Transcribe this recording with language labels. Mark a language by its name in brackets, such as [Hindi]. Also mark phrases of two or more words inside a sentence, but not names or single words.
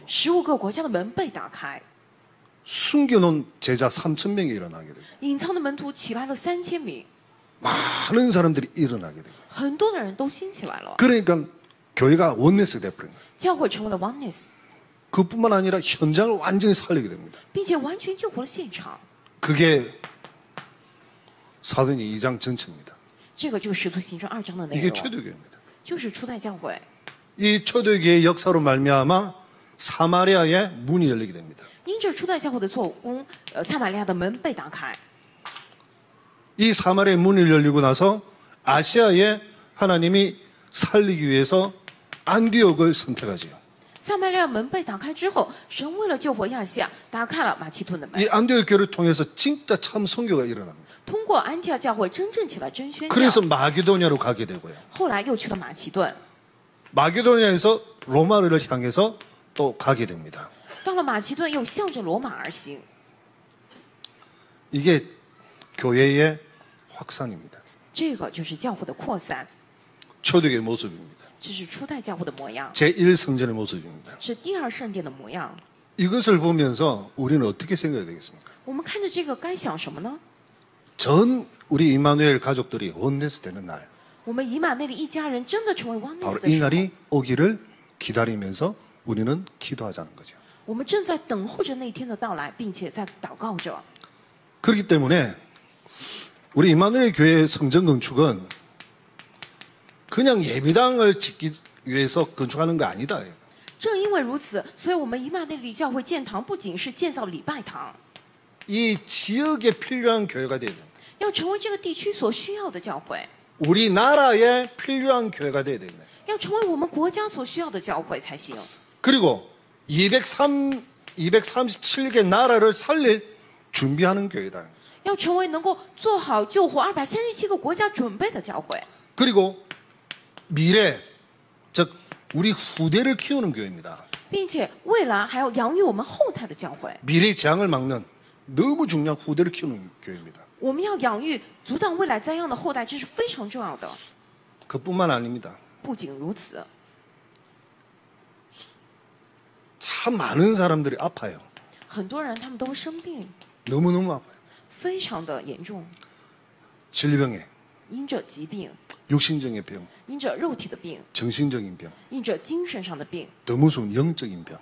[Chinese] 15 个国家的门被打开， [Korean] 숨겨놓은 제자 3,000명이 일어나게 되고 [Chinese] 隐藏的门徒起来了3000名， [Korean] 많은 사람들이 일어나게 되고 [Chinese] 很多的人都兴起来了， [Korean] 그러니까 교회가 원네스 돼버린 거예요. [Chinese] 教会成为了 oneness， [Korean] 그뿐만 아니라 현장을 완전히 살리게 됩니다. [Chinese] 并且完全救活了现场。 [Korean] 그게 사도행전 2장 전체입니다. [Chinese] 这个就是使徒行传2章的内 [Korean] 이게 [Chinese] 容， [Korean] 초대교회입니다. [Chinese] 就是初代教会。 [Korean] 이 초대교회의 역사로 말미암아 사마리아의 문이 열리게 됩니다. [Chinese] 因着初代教会的做工，撒玛利亚的门被打开， [Korean] 이 사마리아의 문이 열리고 나서 아시아에 하나님이 살리기 위해서 안디옥을 선택하지요. [Chinese] 撒玛利亚门被打开之后，神为了救活亚细亚，打开了马其顿的门。 [Korean] 이 안디옥 교회를 통해서 진짜 참 선교가 일어납니다. [Chinese] 通过安提阿教会真正起来真宣教， [Korean] 그래서 마게도니아로 가게 되고요. [Chinese] 后来又去了马其顿， [Korean] 마게도니아에서 로마를 향해서 또 가게 됩니다. [Chinese] 到了马其顿又向着罗马而行。 [Korean] 이게 교회의 확산입니다. [Chinese] 这个就是教会的扩散， [Korean] 초대교회 모습입니다. [Chinese] 这是初代教会的模样， [Korean] 제1성전의 모습입니다. [Chinese] 是第二圣殿的模样。 [Korean] 이것을 보면서 우리는 어떻게 생각해야 되겠습니까? [Chinese] 我们看着这个该想什么呢？ [Korean] 전 우리 이마누엘 가족들이 원네스 되는 날, [Chinese] 我们以马内利一家人真的成为 oneness [Korean] 바로 [Chinese] 的 [Korean] 이 [Chinese] 时候， [Korean] 날이 오기를 기다리면서 우리는 기도하자는 거죠. [Chinese] 我们正在等候着那一天的到来，并且在祷告着。 [Korean] 그렇기 때문에 우리 이마누엘 교회 성전 건축은 그냥 예배당을 짓기 위해서 건축하는 거 아니다. [Chinese] 正因为如此，所以我们以马内利教会建堂不仅是建造礼拜堂， [Korean] 이 지역에 필요한 교회가 돼야 된다. [Chinese] 要成为这个地区所需要的教会， [Korean] 우리나라에 필요한 교회가 돼야 된다. [Chinese] 要成为我们国家所需要的教会才行。 [Korean] 그리고 237개 나라를 살릴 준비하는 교회다. [Chinese] 要成为能够做好救活237个国家准备的教会， [Korean] 그리고 미래, 즉 우리 후대를 키우는 교회입니다. [Chinese] 并且未来还要养育我们后代的教会。 [Korean] 미래 재앙을 막는 너무 중요한 후대를 키우는 교회입니다. [Chinese] 我们要养育阻挡未来灾殃的后代，这是非常重要的。 [Korean] 그뿐만 아닙니다. [Chinese] 不仅如此， [Korean] 참 많은 사람들이 아파요. [Chinese] 很多人他们都生病， [Korean] 너무너무 아파요. [Chinese] 非常的严重， [Korean] 질병에, [Chinese] 因着疾病， [Korean] 육신적인 병, [Chinese] 因着肉体的病， [Korean] 정신적인 병, [Chinese] 因着精神上的病， [Korean] 더 무서운 영적인 병.